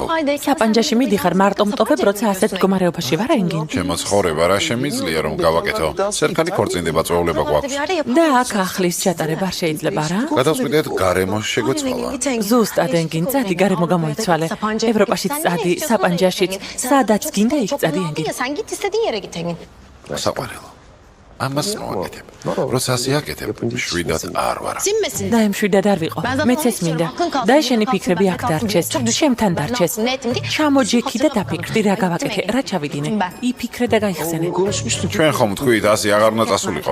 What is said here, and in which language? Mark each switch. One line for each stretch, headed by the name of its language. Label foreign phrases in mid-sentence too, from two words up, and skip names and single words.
Georgian: საპანჯაში მიდიხარ, მარტო მტოვებ, როცა ასეთ მდგომარეობაში ვარ, ენგინ? ჩემო ცხოვრება რა შემიძლია რომ გავაკეთო? სერკალი ქორწინდება წვეულება გვაქვს. და აქ ახლის ჩატარება არ შეიძლება რა? გადავწყვიტეთ გარემოს შეგვეცვალა. ზუსტად ენგინ, წადი გარემო გამოიცვალე. ევროპაშიც წადი, საპანჯაშიც, სადაც გინდა იქ წადი ენგინ.
Turkish: Sen git istediğin yere git Engin.
Georgian: საყვარელო. ამას მოაკეთებ. როცა ასე აკეთებ, შვიდად არ ვარ.
Turkish: Sinmesin.
Georgian: და იმ შვიდად არ ვიყო. მეც ეს მინდა. და შენი ფიქრები აქ დარჩეს, შემთან დარჩეს. ჩამოჯექი და დაფიქრდი რა გავაკეთე, რა ჩავიდინე. იფიქრე და გაიხსენე. ჩვენ ხომ თქვით ასე აღარ უნდა წასულიყო.